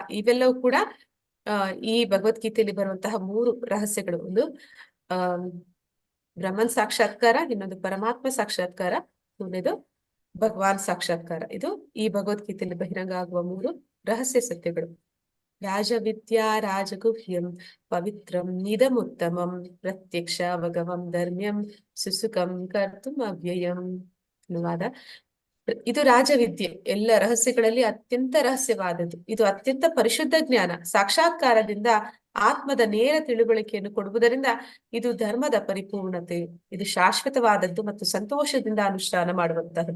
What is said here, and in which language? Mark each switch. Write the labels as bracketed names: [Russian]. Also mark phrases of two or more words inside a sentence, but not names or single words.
[Kannada] ಇವೆಲ್ಲವೂ ಕೂಡ ಈ ಭಗವದ್ಗೀತೆಯಲ್ಲಿ ಬರುವಂತಹ 3 ರಹಸ್ಯಗಳು. ಒಂದು ಬ್ರಹ್ಮನ್ ಸಾಕ್ಷಾತ್ಕಾರ, ಇನ್ನೊಂದು ಪರಮಾತ್ಮ ಸಾಕ್ಷಾತ್ಕಾರ, ಮೂರನೇದು ಭಗವಾನ್ ಸಾಕ್ಷಾತ್ಕಾರ. ಇದು ಈ ಭಗವದ್ಗೀತೆಯಲ್ಲಿ ಬಹಿರಂಗ ಆಗುವ 3 ರಹಸ್ಯ ಸತ್ಯಗಳು. [Sanskrit] ರಾಜವಿದ್ಯಾ ರಾಜಗುಹ್ಯಂ ಪವಿತ್ರಂ ನಿದಮುತ್ತಮಂ ಪ್ರತ್ಯಕ್ಷ ಭಗವಂ ಧರ್ಮ್ಯಂ ಸುಸುಖಂ ಕರ್ತುಂ ಅವ್ಯಯಂ. [Kannada] ಅನುವಾದ: ಇದು ರಾಜವಿದ್ಯೆ, ಎಲ್ಲ ರಹಸ್ಯಗಳಲ್ಲಿ ಅತ್ಯಂತ ರಹಸ್ಯವಾದದ್ದು. ಇದು ಅತ್ಯಂತ ಪರಿಶುದ್ಧ ಜ್ಞಾನ, ಸಾಕ್ಷಾತ್ಕಾರದಿಂದ ಆತ್ಮದ ನೇರ ತಿಳುವಳಿಕೆಯನ್ನು ಕೊಡುವುದರಿಂದ ಇದು ಧರ್ಮದ ಪರಿಪೂರ್ಣತೆ. ಇದು ಶಾಶ್ವತವಾದದ್ದು ಮತ್ತು ಸಂತೋಷದಿಂದ ಅನುಷ್ಠಾನ ಮಾಡುವಂತಹದ್ದು.